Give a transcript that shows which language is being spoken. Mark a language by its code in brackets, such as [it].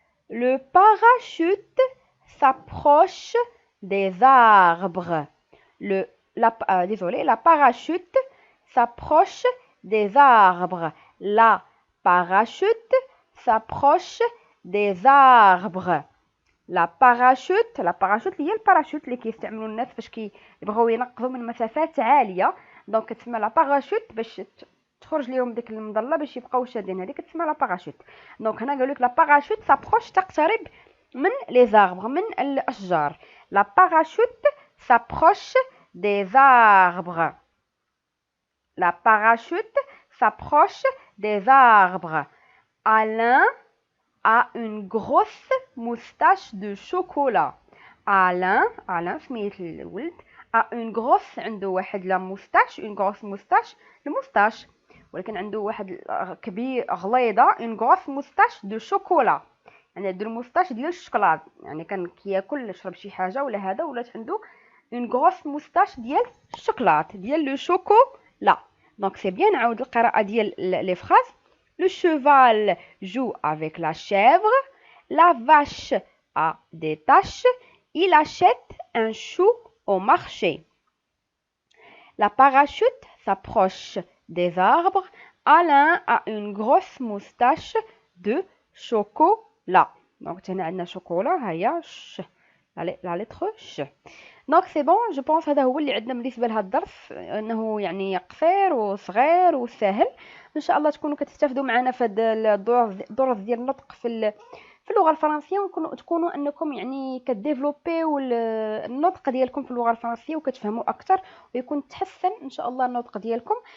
[fr] Le parachute s'approche des arbres. La parachute s'approche des arbres. La parachute s'approche des arbres. La parachute [ar] هي الباراشوت اللي كيستعملوا الناس فاش كيبغيو ينقزوا من مسافات عاليه. دونك كتسمى لا باراشوت باش تخرج ليهم ديك المظله باش يبقاو شادين. هذيك كتسمى لا باراشوت. دونك هنا قالوا لك لا باراشوت سابروش تقترب من لي زاربر من الاشجار. [fr] لا باراشوت سابروش des arbres. La parachute s'approche des arbres. Alain a une grosse moustache de chocolat. [ar] Alain سميت الولد [fr] a une grosse [ar] عنده واحد لا موستاش [fr] une grosse moustache [ar] الموستاش ولكن عنده واحد كبير غليظه [fr] une grosse moustache de chocolat [ar] يعني عنده الموستاش ديال الشوكولات يعني كان كياكل يشرب شي حاجه ولا هذا ولات عنده une grosse moustache ديال الشوكولات ديال لو شوكولا. دونك سي بيان نعاود القراءه ديال لي فراز. [fr] Le cheval joue avec la chèvre. La vache a des taches. Il achète un chou au marché. La parachute s'approche des arbres. Alain a une grosse moustache de chocolat. [ar] Donc, هنا عندنا شوكولا هيا [fr] la lettre [ar] ش. دونك سي بون جو بونس هذا هو اللي عندنا بالنسبه لهذا الدرس انه يعني قصير وصغير وسهل. ان شاء الله تكونوا كتستافدوا معنا في هذا الدروس ديال النطق في اللغه الفرنسيه وتكونوا انكم يعني كديفلوبيو النطق ديالكم في اللغه الفرنسيه وكتفهموا اكثر ويكون تحسن ان شاء الله النطق ديالكم.